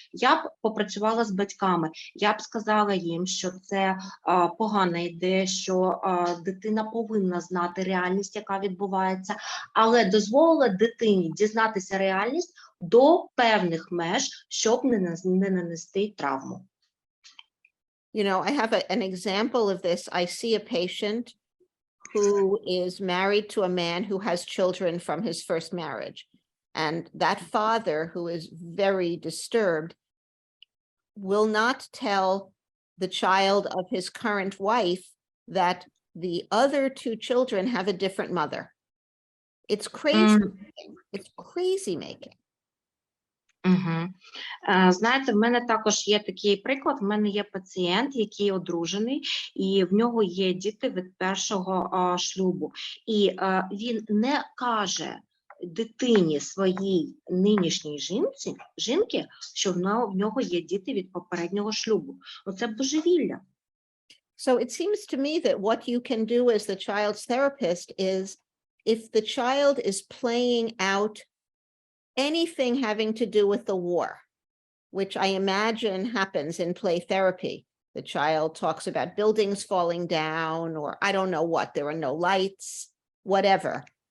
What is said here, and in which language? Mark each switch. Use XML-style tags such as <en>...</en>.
<uk>Я б попрацювала з батьками, я б сказала їм, що це погана ідея, що дитина повинна знати реальність, яка відбувається, але дозволила дитині дізнатися реальність до певних меж, щоб не нанести травму.</uk> <en>You know, I have an example of this. I see a patient who is married to a man who has children from his first marriage. And that father, who is very disturbed, will not tell the child of his current wife that the other two children have a different mother. It's crazy. It's crazy making.</en> <uk>Знаєте, в мене також є такий приклад. В мене є пацієнт, який одружений, і в нього є діти від першого шлюбу. І він не каже дитині своїй нинішній жінки, що в нього є діти від попереднього шлюбу. Оце божевілля.</uk> <en>So it seems to me that what you can do as the child's therapist is, if the child is playing out anything having to do with the war, which I imagine happens in play therapy. The child talks about buildings falling down, or I don't know what, there are no lights, whatever.</en>